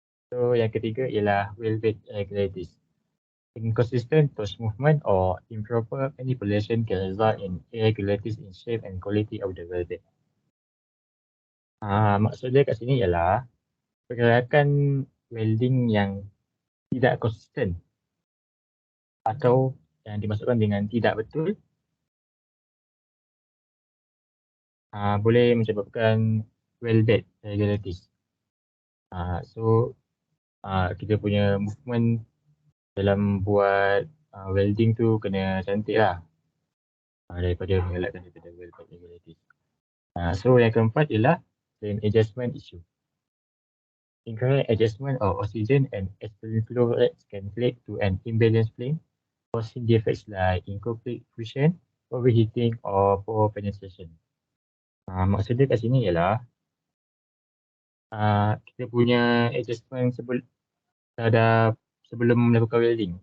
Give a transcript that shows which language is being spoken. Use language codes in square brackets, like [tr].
[ms] So, yang ketiga ialah weld bed irregularities. [en] Inconsistent touch movement or improper manipulation can result in irregularities in shape and quality of the weld bed. [ms] Maksudnya kat sini ialah pergerakan welding yang tidak konsisten atau yang dimaksudkan dengan tidak betul boleh menyebabkan weld bed irregularities. So kita punya movement dalam buat welding tu kena cantik lah daripada mengelakkan daripada weld bed irregularities. So yang keempat ialah flame adjustment issue. [en] Incorrect adjustment of oxygen and acetylene flow rates can lead to an imbalanced flame, causing defects like incomplete fusion, overheating or poor penetration. [ms] Maksudnya kat sini ialah kita punya adjustment sebelum melakukan welding.